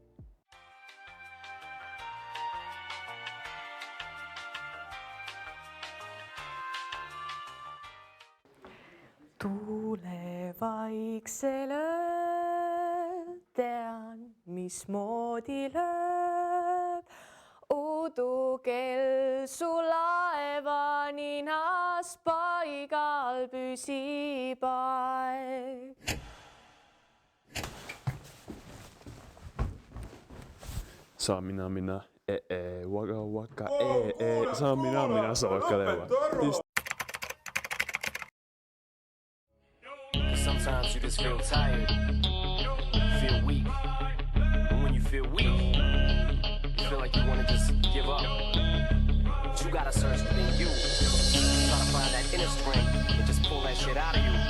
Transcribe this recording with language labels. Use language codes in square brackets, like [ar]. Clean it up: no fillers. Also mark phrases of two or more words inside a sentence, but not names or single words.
[et] Tuule vaiksel ööl tean, mismoodi lööb. Udukell su laeva ninas paigal püsib aeg. Saa minä, waka waka, saa minä, saa kaleva. [en] Sometimes you just feel tired, feel weak. And when you feel weak, you feel like you want to just give up. But you gotta search within you. Try to find that inner strength and just pull that shit out of you.